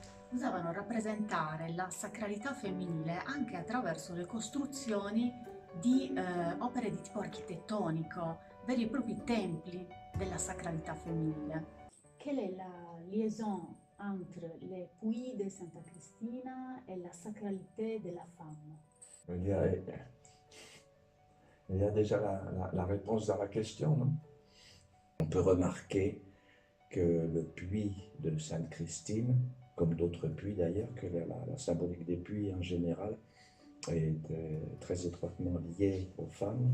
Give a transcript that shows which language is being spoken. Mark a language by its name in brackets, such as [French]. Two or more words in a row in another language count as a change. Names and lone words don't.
[Italian] usavano rappresentare la sacralità femminile anche attraverso le costruzioni di opere di tipo architettonico, veri e propri templi della sacralità femminile. [French] Quelle est la liaison entre les puits de Santa Cristina et la sacralité de la femme? Il y a, il y a déjà la réponse dans la question, non? On peut remarquer que le puits de Sainte-Christine, comme d'autres puits d'ailleurs, que la symbolique des puits en général est très étroitement liée aux femmes.